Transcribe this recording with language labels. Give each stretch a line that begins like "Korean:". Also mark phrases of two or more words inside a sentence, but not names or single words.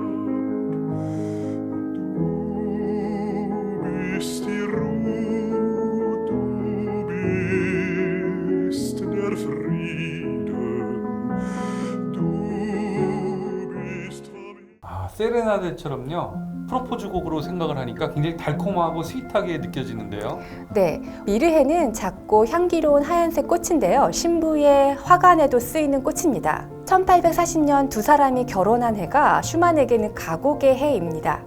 German: Du bist die Ruhe, du bist der Frieden, du bist von
Korean: 세레나데처럼요. 프로포즈 곡으로 생각을 하니까 굉장히 달콤하고 스윗하게 느껴지는데요. 네, 미르헨은 작고 향기로운 하얀색 꽃인데요. 신부의 화관에도 쓰이는 꽃입니다. 1840년 두 사람이 결혼한 해가 슈만에게는 가곡의 해입니다.